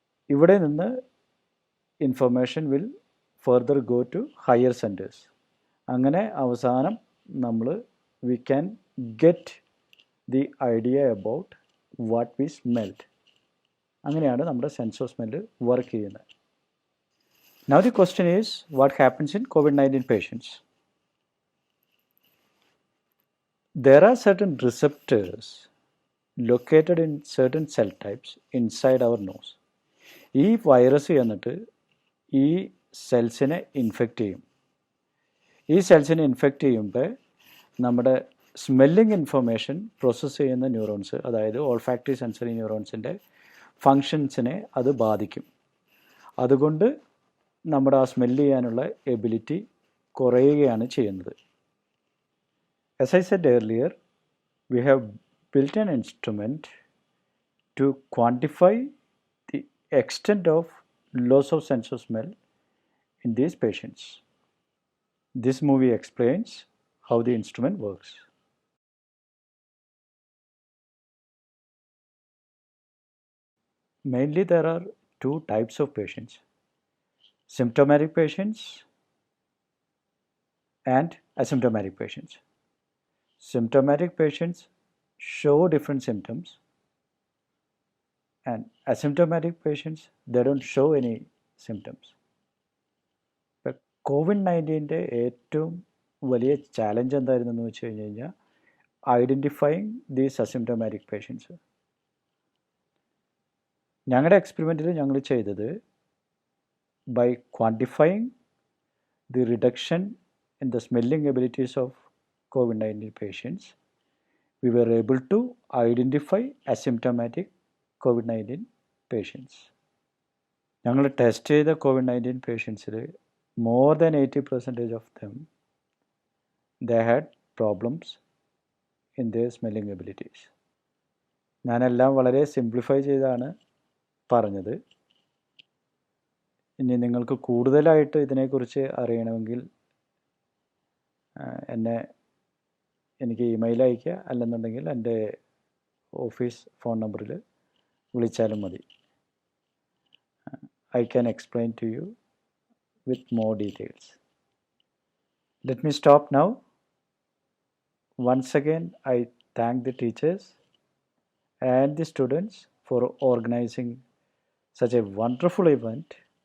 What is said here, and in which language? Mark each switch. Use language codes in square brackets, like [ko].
[ml] ഇവിടെ നിന്ന് [en] Information will further go to higher centres. [ml] അങ്ങനെ അവസാനം [en] We can get the idea about what we smelled. [ml] അങ്ങനെയാണ് നമ്മുടെ സെൻസ് ഓഫ് സ്മെല്ല് വർക്ക് ചെയ്യുന്നത്. [en] Now the question is, what happens in COVID-19 patients? There are certain receptors located in certain cell types inside our nose. [ml] ഈ virus എന്നിട്ട് ഈ സെൽസിനെ infect ചെയ്യും. ഈ സെൽസിനെ infect ചെയ്യുമ്പോൾ നമ്മുടെ സ്മെല്ലിംഗ് ഇൻഫർമേഷൻ പ്രോസസ്സ് ചെയ്യുന്ന neurons, അതായത് ഓൾഫാക്ടറി സെൻസറി ന്യൂറോൺസിൻ്റെ ഫങ്ഷൻസിനെ അത് ബാധിക്കും. അതുകൊണ്ട് നമ്മുടെ ആ സ്മെല്ല് ചെയ്യാനുള്ള എബിലിറ്റി കുറയുകയാണ് ചെയ്യുന്നത്. [en] As I said earlier, we have built an instrument to quantify the extent of loss of sense of smell in these patients. This movie explains how the instrument works. Mainly there are two types of patients: symptomatic patients and asymptomatic patients. Symptomatic patients show different symptoms, and asymptomatic patients, they don't show any symptoms. [ml] ഇപ്പം COVID-19 ഏറ്റവും വലിയ challenge എന്തായിരുന്നു എന്ന് വെച്ച് കഴിഞ്ഞ് കഴിഞ്ഞാൽ [en] Identifying these asymptomatic patients. [ml] ഞങ്ങളുടെ എക്സ്പെരിമെൻറ്റിൽ ഞങ്ങൾ ചെയ്തത് [en] By quantifying the reduction in the smelling abilities of COVID-19 patients, we were able to identify asymptomatic COVID-19 patients. [ml] ഞങ്ങൾ ടെസ്റ്റ് ചെയ്ത COVID-19 പേഷ്യൻസിൽ [en] more than 80% of them, they had problems in their smelling abilities. [ml] ഞാനെല്ലാം വളരെ simplify ചെയ്താണ് പറഞ്ഞത്. ഇനി നിങ്ങൾക്ക് കൂടുതലായിട്ട് ഇതിനെക്കുറിച്ച് അറിയണമെങ്കിൽ എനിക്ക് ഇമെയിൽ അയയ്ക്കുക, അല്ലെന്നുണ്ടെങ്കിൽ എൻ്റെ ഓഫീസ് ഫോൺ നമ്പറിൽ വിളിച്ചാലും മതി. [en] I can explain to you with more details. Let me stop now. Once again, I thank the teachers and the students for organizing such a wonderful event.